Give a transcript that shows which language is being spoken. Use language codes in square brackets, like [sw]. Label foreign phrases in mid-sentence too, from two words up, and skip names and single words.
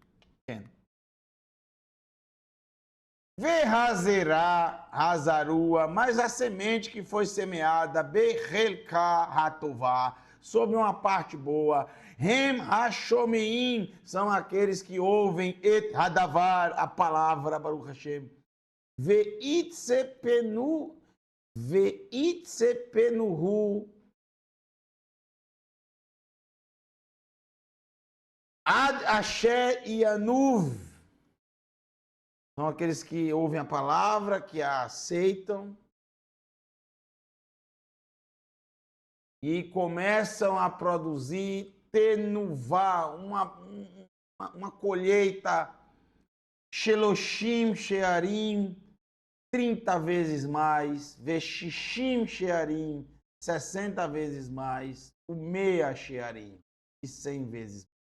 [he] והזרע הזרוע, [pt] mas a semente que foi semeada, [he] בחלקה הטובה, [pt] sobre uma parte boa, [he] הם השומעים, [pt] são aqueles que ouvem [he] את הדבר, [pt] a palavra, [he] ברוך השם, ויצפנו, ויצפנוהו, עד אשר ינוב, [pt] são aqueles que ouvem a palavra, que a aceitam e começam a produzir tenuvá, uma colheita, [he] שלושים שערים, [pt] 30 vezes mais, [he] ושישים שערים, [pt] 60 vezes mais, o [he] מאה שערים, [pt] e 100 vezes mais.